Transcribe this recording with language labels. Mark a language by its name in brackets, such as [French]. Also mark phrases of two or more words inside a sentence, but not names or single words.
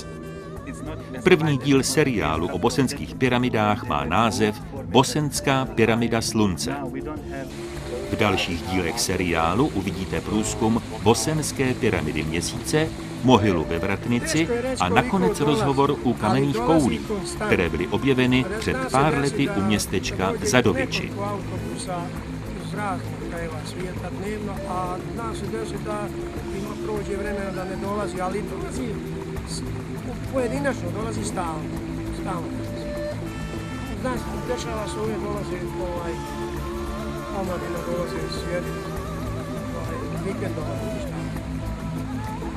[Czech] První díl seriálu o bosenských pyramidách má název Bosenská pyramida Slunce. V dalších dílech seriálu uvidíte průzkum bosenské pyramidy Měsíce, mohylu ve Vratnici a nakonec rozhovor u kamenných koulí, které byly objeveny před pár lety u městečka Zadoviči. [Bosnian] Pojedinačno dolazi stalno. Znaš, dešava se uvijek dolazi omladina dolazi sjediti, vikendova dolazi stalno.